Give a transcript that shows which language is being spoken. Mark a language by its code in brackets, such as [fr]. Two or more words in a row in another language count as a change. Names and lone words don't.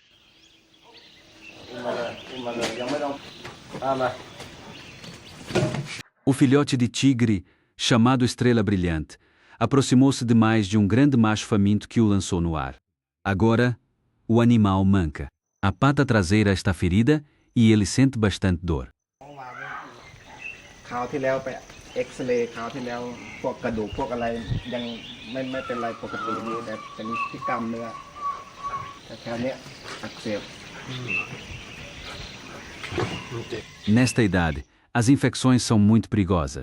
[pt] O filhote de tigre, chamado Estrela Brilhante, aproximou-se demais de um grande macho faminto que o lançou no ar. Agora, o animal manca. A pata traseira está ferida e ele sente bastante dor. [th] คราวที่แล้วไปเอ็กซเรย์คราวที่แล้วพวกกระดูกพวกอะไรยังไม่เป็นไรปกติดีแต่เป็นที่กล้ามเนื้อแต่แถวเนี้ยอักเสบ [pt] Nesta idade, as infecções são muito perigosas.